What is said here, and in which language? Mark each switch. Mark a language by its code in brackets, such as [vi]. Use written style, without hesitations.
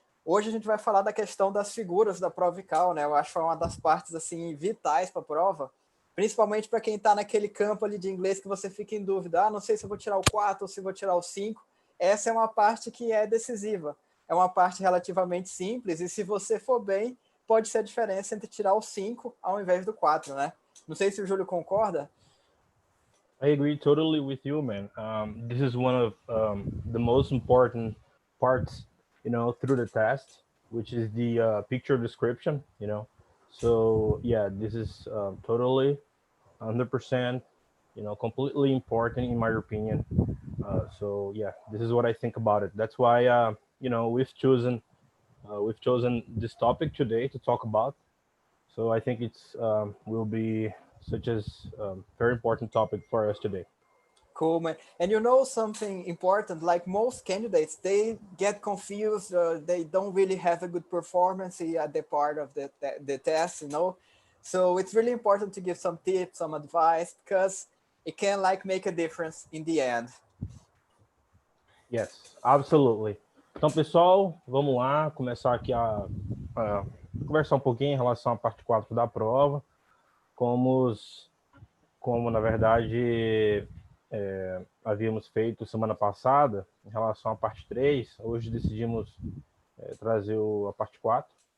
[pt] Hoje a gente vai falar da questão das figuras da prova ICAO, né? Eu acho que é uma das partes, assim, vitais para a prova, principalmente para quem está naquele campo ali de inglês que você fica em dúvida. Não sei se eu vou tirar o 4 ou se vou tirar o 5. Essa é uma parte que é decisiva. É uma parte relativamente simples e se você for bem, pode ser a diferença entre tirar o 5 ao invés do 4, né? Não sei se o Júlio concorda. [en] I agree totally with you, man. This is one of the most important parts, through the test, which is the picture description. So yeah, this is totally 100%, completely important in my opinion. So yeah, this is what I think about it. That's why we've chosen this topic today to talk about. So I think it's will be such as very important topic for us today. Cool, man. And you know something important, like most candidates, they get confused, they don't really have a good performance at the part of the test, So it's really important to give some tips, some advice, because it can like make a difference in the end. Yes, absolutely. [pt] Então, pessoal, vamos lá começar aqui a conversar um pouquinho em relação à parte 4 da prova. Como na verdade, havíamos feito semana passada, em relação à parte 3, hoje decidimos trazer a parte 4.